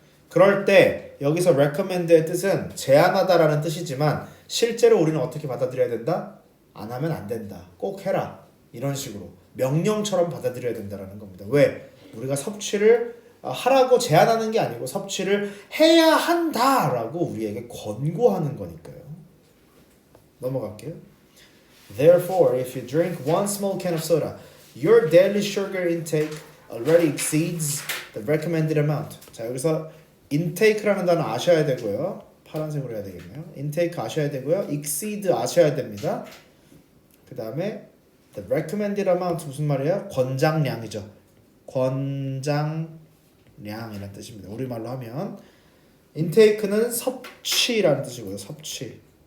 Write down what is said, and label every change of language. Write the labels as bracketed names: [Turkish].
[Korean] 그럴 때 여기서 recommend의 뜻은 제안하다라는 뜻이지만 실제로 우리는 어떻게 받아들여야 된다? 안 하면 안 된다. 꼭 해라. 이런 식으로 명령처럼 받아들여야 된다라는 겁니다. 왜? 우리가 섭취를 하라고 제안하는 게 아니고 섭취를 해야 한다라고 우리에게 권고하는 거니까요. 넘어갈게요. [English] Therefore, if you drink one small can of soda, your daily sugar intake already exceeds the recommended amount. [Korean] 자, 여기서 intake라는 단어 아셔야 되고요. 파란색으로 해야 되겠네요. intake 아셔야 되고요. exceed 아셔야 됩니다. 그 다음에 the recommended amount 무슨 말이에요? 권장량이죠. 권장량이라는 뜻입니다. 우리말로 하면 intake는 섭취라는 뜻이고요. 섭취.